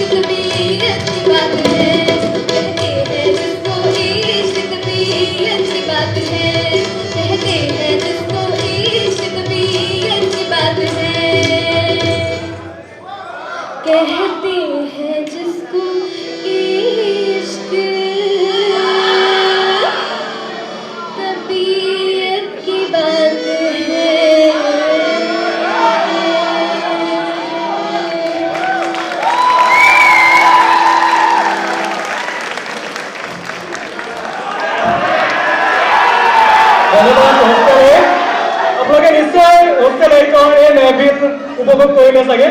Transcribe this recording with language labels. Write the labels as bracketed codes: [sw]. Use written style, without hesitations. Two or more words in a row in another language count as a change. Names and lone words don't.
[hi] तबीयत की बात है, कहते हैं जिसको इश्क तबीयत की बात है, कहते हैं जिसको इश्क तबीयत की बात है, कहते हैं जिसको इश्क तबीयत की बात है। [as] ধন্যবাদ হোষ্টেল এ। আপোনালোকে নিশ্চয় হোষ্টেল এইকৰ এই মেহফিল উপভোগ কৰিলে চাগে।